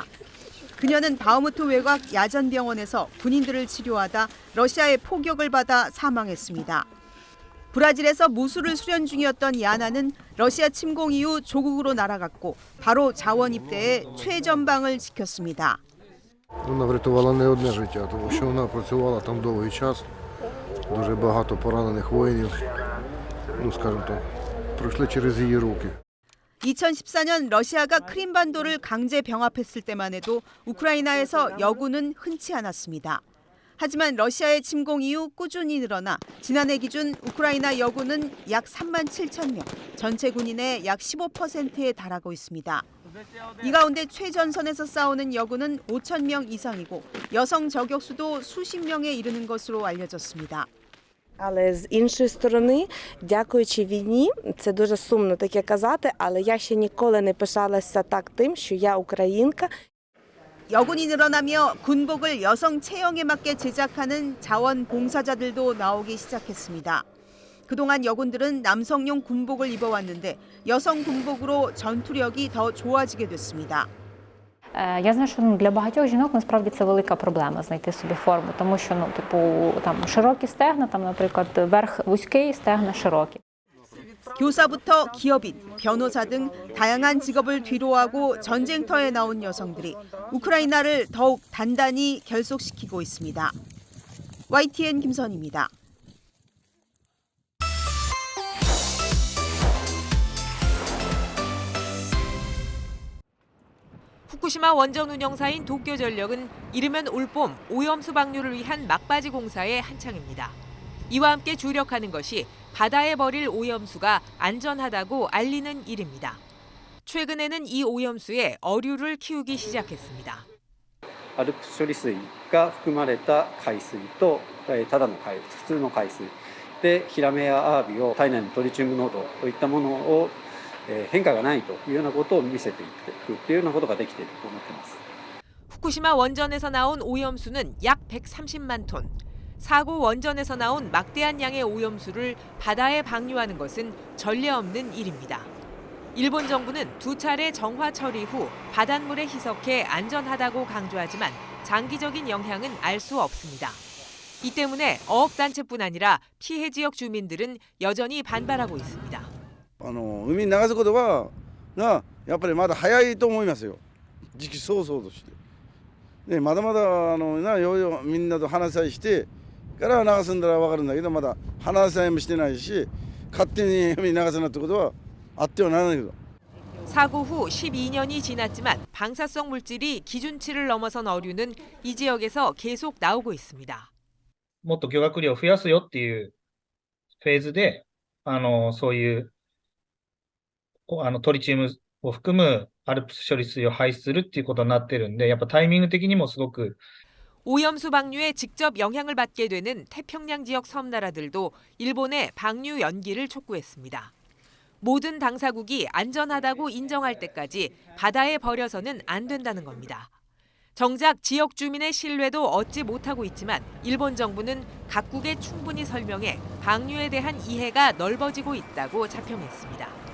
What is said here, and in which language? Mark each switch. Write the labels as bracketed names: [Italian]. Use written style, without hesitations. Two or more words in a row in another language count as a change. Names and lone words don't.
[Korean] 그녀는 바흐무트 외곽 야전병원에서 군인들을 치료하다 러시아의 포격을 받아 사망했습니다. 브라질에서 무술을 수련 중이었던 야나는 러시아 침공 이후 조국으로 날아갔고 바로 자원 입대해 최전방을 지켰습니다. [Ukrainian] Вона врятувала не одне життя, тому що вона працювала там довгий час. Дуже багато поранених воїнів, скажімо так, пройшли через її руки. [Korean] 2014년 러시아가 크림반도를 강제 병합했을 때만 해도 우크라이나에서 여군은 흔치 않았습니다. 하지만 러시아의 침공 이후 꾸준히 늘어나 지난해 기준 우크라이나 여군은 약 3만 7천 명, 전체 군인의 약 15%에 달하고 있습니다. 이 가운데 최전선에서 싸우는 여군은 5천 명 이상이고 여성 저격수도 수십 명에 이르는 것으로 알려졌습니다. [Ukrainian] Але з іншої сторони, дякуючи війні, це дуже сумно таке казати, але я ще ніколи не пишалася так тим, що я українка. [Korean] 여군이 늘어나며 군복을 여성 체형에 맞게 제작하는 자원봉사자들도 나오기 시작했습니다. 그동안 여군들은 남성용 군복을 입어왔는데 여성 군복으로 전투력이 더 좋아지게 됐습니다. [Ukrainian] Я знаю, що для багатьох жінок насправді це велика проблема знайти собі форму, тому що там широкі стегна, там, наприклад, верх вузький, стегна широкі. [Korean] 교사부터 기업인, 변호사 등 다양한 직업을 뒤로하고 전쟁터에 나온 여성들이 우크라이나를 더욱 단단히 결속시키고 있습니다. YTN 김선희입니다. 후쿠시마 원전 운영사인 도쿄전력은 이르면 올봄 오염수 방류를 위한 막바지 공사에 한창입니다. 이와 함께 주력하는 것이 바다에 버릴 오염수가 안전하다고 알리는 일입니다. 최근에는 이 오염수에 어류를 키우기 시작했습니다. [Japanese] ALPS処理水が含まれた海水とただの海水、普通の海水でヒラメやアワビを体内のトリチウム濃度といったものを変化がないというようなことを見せていくというようなことができていると思っています。 [Korean] 후쿠시마 원전에서 나온 오염수는 약 130만 톤. 사고 원전에서 나온 막대한 양의 오염수를 바다에 방류하는 것은 전례 없는 일입니다. 일본 정부는 2차례 정화 처리 후 바닷물에 희석해 안전하다고 강조하지만 장기적인 영향은 알 수 없습니다. 이 때문에 어업단체뿐 아니라 피해 지역 주민들은 여전히 반발하고 있습니다. [Japanese] 海に流すことはやっぱりまだ早いと思いますよ。時期尚早として。でまだまだみんなと話し合いしてから流すんだらわかるんだけどまだ話し合いもしてないし勝手に海に流すなってことはあってはならないけど。 [Korean] 사고 후 12년이 지났지만 방사성 물질이 기준치를 넘어선 어류는 이 지역에서 계속 나오고 있습니다. [Japanese] もっと漁獲量を増やすよっていうフェーズでそういうトリチウムを含むALPS処理水を排出するっていうことになってるんで、やっぱタイミング的にもすごく [Korean] 오염수 방류에 직접 영향을 받게 되는 태평양 지역 섬나라들도 일본의 방류 연기를 촉구했습니다. 모든 당사국이 안전하다고 인정할 때까지 바다에 버려서는 안 된다는 겁니다. 정작 지역 주민의 신뢰도 얻지 못하고 있지만 일본 정부는 각국에 충분히 설명해 방류에 대한 이해가 넓어지고 있다고 자평했습니다.